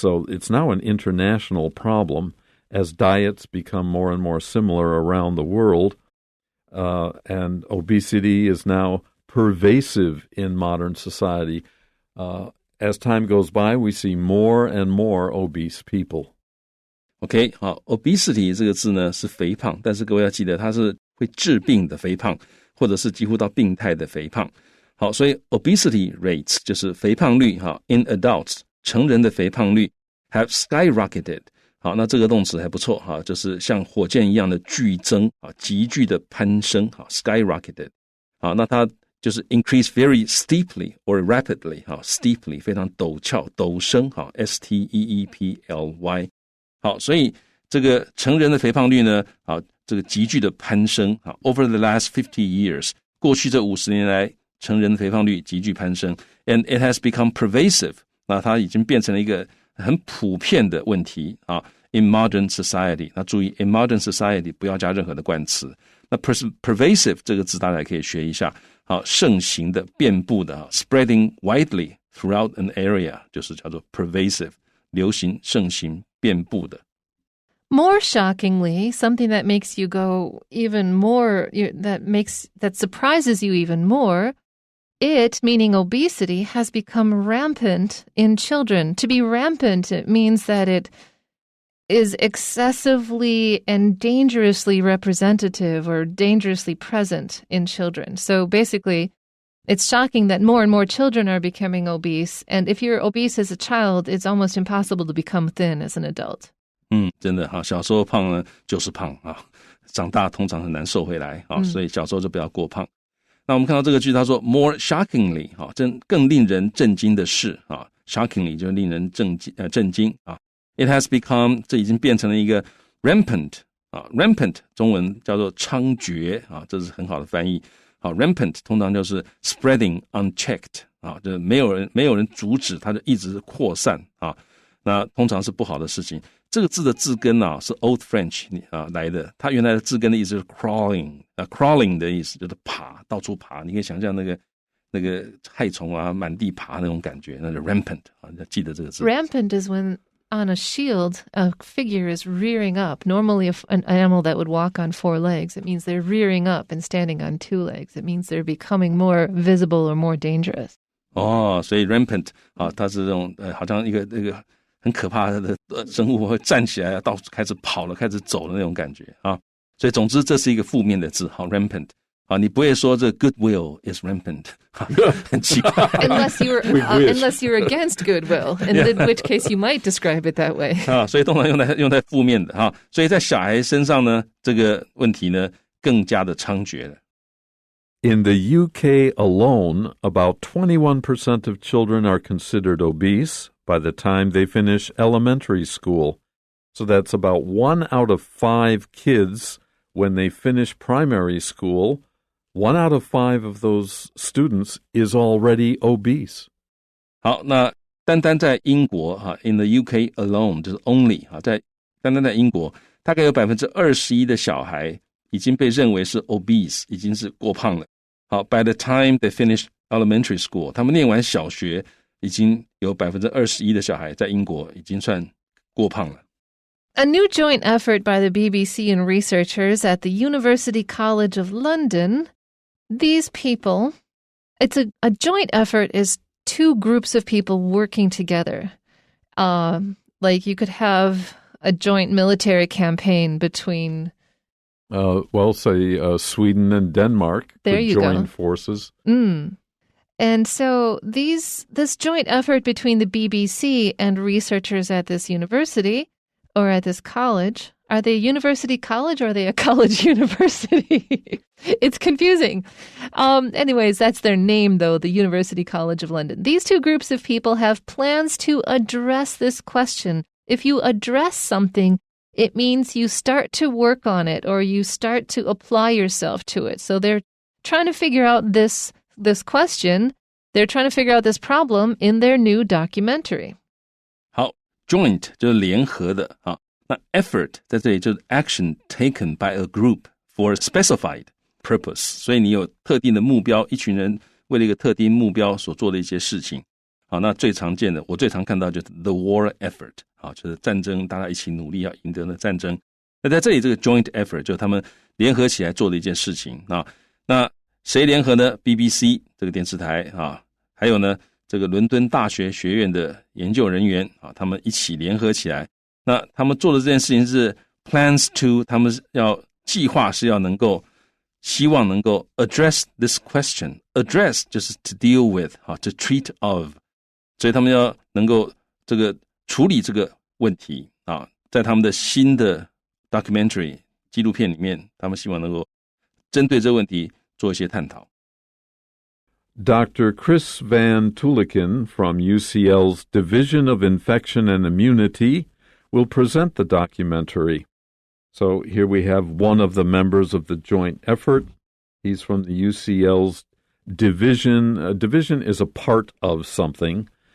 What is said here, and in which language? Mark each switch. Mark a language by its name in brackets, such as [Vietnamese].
[English] So it's now an international problem as diets become more and more similar around the world. And obesity is now pervasive in modern society. As time goes by, we see more and more obese people. [Chinese] OK， 好 ，obesity 这个字呢是肥胖，但是各位要记得它是会致病的肥胖，或者是几乎到病态的肥胖。好，所以 [English] obesity rates [Chinese] 就是肥胖率哈 ， [English] in adults [Chinese] 成人的肥胖率 [English] have skyrocketed。 [Chinese] 好，那这个动词还不错哈，就是像火箭一样的剧增啊，急剧的攀升哈 ，skyrocketed。好，那它就是 [English] increase very steeply or rapidly [Chinese] 哈 ，steeply 非常陡峭陡升哈 ，steeply。好，所以这个成人的肥胖率呢，好，这个急剧的攀升啊 ， [English] over the last 50 years， [Chinese] 过去这50年来，成人的肥胖率急剧攀升 ， [English] and it has become pervasive， [Chinese] 那它已经变成了一个很普遍的问题啊 ， [English] in modern society。 [Chinese] 那注意 ， [English] in modern society [Chinese] 不要加任何的冠词。那 pervasive 这个字大家也可以学一下，好，盛行的、遍布的 ， [English] spreading widely throughout an area， [Chinese] 就是叫做 pervasive， 流行、盛行、遍布的。 [English] More shockingly, something that makes you go even more, that surprises you even more, it, meaning obesity, has become rampant in children. To be rampant, it means that it is excessively and dangerously representative or dangerously present in children. So basically, it's shocking that more and more children are becoming obese. And if you're obese as a child, it's almost impossible to become thin as an adult. [Chinese] 真的哈，小时候胖呢就是胖啊，长大通常很难瘦回来啊，所以小时候就不要过胖。那我们看到这个句，他说 [English] more shockingly [Chinese] 哈，更令人震惊的是啊 ，shockingly 就令人震惊啊。 [English] It has become [Chinese] 这已经变成了一个 rampant 啊 ，rampant 中文叫做猖獗啊，这是很好的翻译。好 ，rampant 通常就是 [English] spreading unchecked [Chinese] 啊，就是没有人阻止，它就一直扩散啊。那通常是不好的事情。这个字的字根啊是 Old French 啊来的，它原来的字根的意思是 crawling 的意思就是爬，到处爬。你可以想象那个害虫啊满地爬那种感觉，那是 rampant 啊，要记得这个字。 [English] Rampant is when on a shield a figure is rearing up. Normally an animal that would walk on 4 legs, it means they're rearing up and standing on 2 legs. It means they're becoming more visible or more dangerous. [Chinese] 哦，所以 rampant 啊，它是这种好像一个很可怕的生物会站起来，到处开始跑了，开始走的那种感觉啊。所以总之这是一个负面的字，好 rampant 啊，你不会说这 [English] goodwill is rampant， [Chinese] 很奇怪。 [English] unless you're against goodwill, in which case you might describe it that way. [Chinese] 啊，所以通常用在负面的哈，所以在小孩身上呢，这个问题呢更加的猖獗了。 [English] In the UK alone, about 21% of children are considered obese by the time they finish elementary school. So that's about 1 out of 5 kids when they finish primary school. 1 out of 5 of those students is already obese. [Chinese] 好，那单单在英国 [English] in the UK alone [Chinese] 就是 only 单单在英国，大概有 21% 的小孩已经被认为是 obese， 已经是过胖了。好 [English] by the time they finish elementary school， [Chinese] 他们念完小学，已经有 21% 的小孩在英国已经算过胖了。 [English] A new joint effort by the BBC and researchers at the University College of London. These people, it's a joint effort is 2 groups of people working together. Like you could have a joint military campaign between say Sweden and Denmark could join forces. And so this joint effort between the BBC and researchers at this university or at this college, are they a university college or are they a college university? It's confusing. Anyways, that's their name, though, the University College of London. These 2 groups of people have plans to address this question. If you address something, it means you start to work on it or you start to apply yourself to it. So they're trying to figure out this question. They're trying to figure out this problem in their new documentary. [Chinese] 好 ，joint 就是联合的啊。那 effort 在这里就是 [English] action taken by a group for a specified purpose， [Chinese] 所以你有特定的目标，一群人为了一个特定目标所做的一些事情。好，那最常见的，我最常看到就是 [English] the war effort， [Chinese] 好，就是战争，大家一起努力要赢得的战争。那在这里这个 [English] joint effort [Chinese] 就是他们联合起来做的一件事情啊。那谁联合呢 ？BBC 这个电视台啊，还有呢这个伦敦大学学院的研究人员啊，他们一起联合起来。那他们做的这件事情是 [English] plans to， [Chinese] 他们要计划是要能够希望能够 [English] address this question， [Chinese] address 就是 [English] to deal with to treat of， [Chinese] 所以他们要能够这个处理这个问题啊，在他们的新的 documentary 纪录片里面，他们希望能够针对这个问题做一些探讨。 [English] Dr. Chris Van Tuliken from UCL's Division of Infection and Immunity will present the documentary. So here we have one of the members of the joint effort. He's from the UCL's division. A division is a part of something.